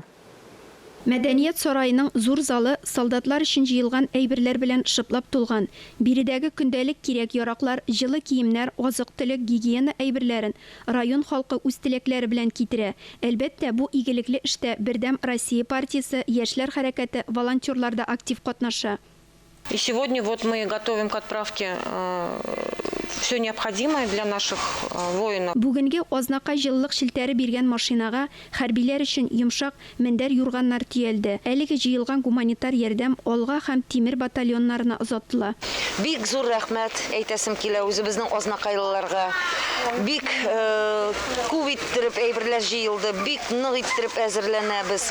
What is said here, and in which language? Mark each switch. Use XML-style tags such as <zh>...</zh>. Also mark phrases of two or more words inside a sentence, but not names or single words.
<tt>Мәдәният сарайының зур залы солдатлар өчен җыелган әйберләр белән шыплап тулган. Биредәге көндәлек кирәк-яраклар, җылы киемнәр, азык-төлек, гигиена әйберләрен район халкы үз теләкләре белән китерә. Әлбәттә, бу игелекле эштә Бердәм Россия партиясе, яшьләр хәрәкәте, волонтерлар да актив катнаша.</tt> <ru>И сегодня вот мы готовим к отправке все необходимое для наших воинов.</ru> <tt>Бүгенге Ознакай җылылык шелтәре биргән машинага хәрбиләр өчен йомшак мендәр юрганнар төялде. Әлеге җыелган гуманитар ярдәм Алга һәм Тимер батальоннарына озатыла. Бик зур рәхмәт әйтәсем килә үзебезнең Ознакайлыларга. Бик күп иттереп әйберләр җыелды, бик нык иттереп әзерләнәбез.</tt>